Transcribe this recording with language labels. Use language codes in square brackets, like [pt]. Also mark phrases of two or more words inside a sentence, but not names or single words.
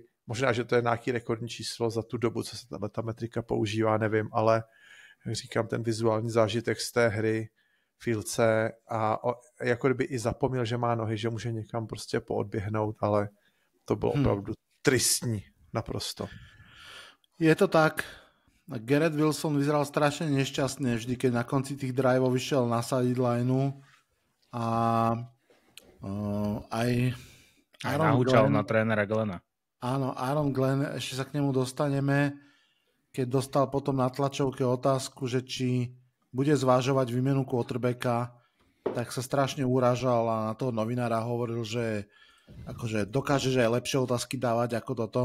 [cs] Možná, že to je nějaký rekordní číslo za tu dobu, co se ta metrika používá, nevím, ale jak říkám, ten vizuální zážitek z té hry Fieldse a jako kdyby i zapomněl, že má nohy, že může někam prostě poodběhnout, ale to bylo opravdu tristní naprosto. Je to tak. [sk] Garrett Wilson vyzeral strašne nešťastne vždy, keď na konci tých driveov vyšiel na sidelineu a aj nahúčal na trénera Glena. Áno, Aaron Glenn, ešte sa k nemu dostaneme, keď dostal potom na tlačovke otázku, že či bude zvážovať výmenu quarterbacka, tak sa strašne urážal a na toho novinára hovoril, že akože dokáže, že aj lepšie otázky dávať ako toto.